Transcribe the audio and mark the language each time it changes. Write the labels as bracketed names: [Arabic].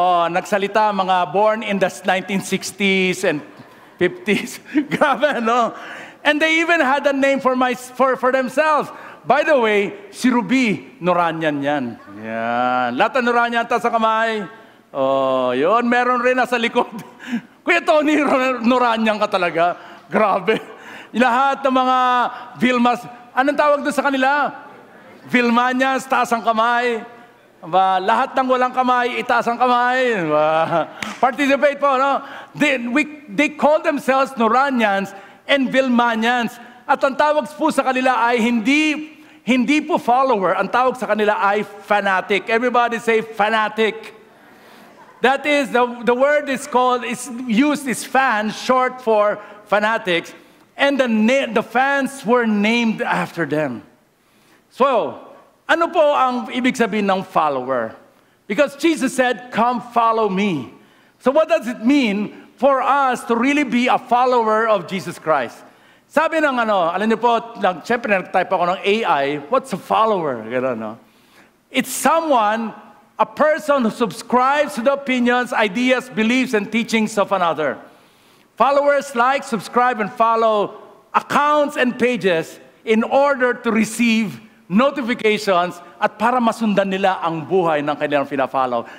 [Filipino] Nagsalita, mga [English] born in the 1960s and 50s. [Filipino] Grabe, no? [English] And they even had a name for themselves. [Filipino] By the way, si Ruby, Noranyan yan. Yan. Lahat ng Noranyan ta sa kamay. Yun, meron rin nasa likod. Kuya Tony, Noranyan ka talaga. Grabe. Lahat ng mga Vilmas, anong tawag doon sa kanila? Vilmanias, taas ang kamay. Lahat ng walang kamay, itaas ang kamay. Participate po, no? [English] They call themselves Noranians and Vilmanians. [Filipino] At ang tawag po sa kanila ay hindi po follower. Ang tawag sa kanila ay fanatic. [English] Everybody say fanatic. That is, the word is used is fans, short for fanatics. And the fans were named after them. [Filipino] So, ano po ang ibig sabihin ng follower? [English] Because Jesus said, come follow me. So what does it mean for us to really be a follower of Jesus Christ? [Filipino] Sabi ng alam niyo po, siyempre nag-type ako ng AI, [English] what's a follower? It's a person who subscribes to the opinions, ideas, beliefs, and teachings of another. Followers like, subscribe, and follow accounts and pages in order to receive notifications [Filipino] at para masundan nila ang buhay ng kanilang pina-follow.